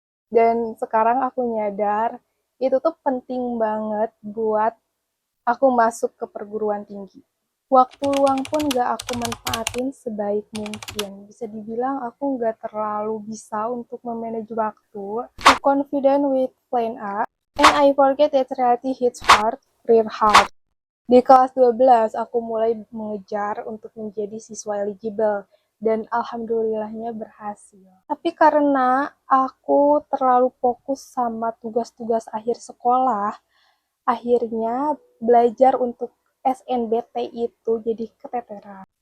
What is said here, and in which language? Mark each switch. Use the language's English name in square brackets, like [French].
[Indonesian] Dan sekarang aku nyadar itu tuh penting banget buat aku masuk ke perguruan tinggi. Waktu luang pun gak aku manfaatin sebaik mungkin. Bisa dibilang aku gak terlalu bisa untuk memanage waktu. [English] Too confident with plan A, and I forget that reality hits hard, real hard. [Indonesian] Di kelas 12, aku mulai mengejar untuk menjadi siswa eligible, dan alhamdulillahnya berhasil. Tapi karena aku terlalu fokus sama tugas-tugas akhir sekolah, akhirnya belajar untuk SNBT itu jadi keteteran.